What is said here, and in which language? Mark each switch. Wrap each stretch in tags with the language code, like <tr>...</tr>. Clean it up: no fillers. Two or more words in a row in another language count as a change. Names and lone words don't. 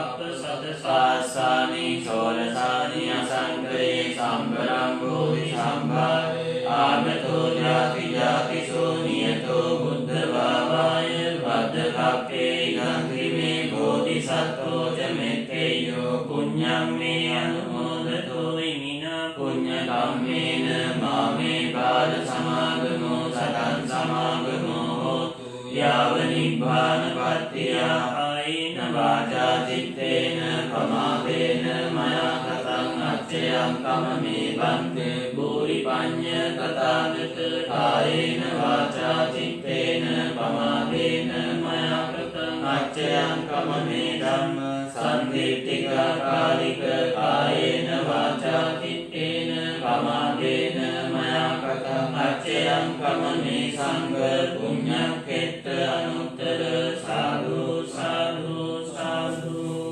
<pi>කප්පසදසාසානි සෝලසානි අසංකේ සම්බරං බෝධි සම්භාවේ ආගතෝ ජාති ජාතිසෝ නියතෝ බුද්ධ භාවාය වද්දකප්පේ ගන්ධිමේ බෝධිසත්වෝ ච මෙත්තේයෝ පුඤ්ඤං මේ අනුමෝදතෝ ඉමිනා පුඤ්ඤ කම්මේන මාමේ බාල සමාගමෝ සතං සමාගමෝ හෝතු යාව නිබ්බාන පත්තිය ආයේන වාචා චිත්තේන පමාදේන මයා කතං අච්චයං කමමේ බන්තේ භූරි පඤ්ඤ කතාගත කායේන වාචා චිත්තේන පමාදේන මයා කතං අච්චයං කමමේ ධම්ම සම්දිට්ඨික කාලික කායේන වාචා චිත්තේන පමාදේන මයා කතං අච්චයං කමමේ සංඝ පුඤ්ඤක්ඛෙත්ත අනුත්තර සාදු සාදු සාදු.</pi>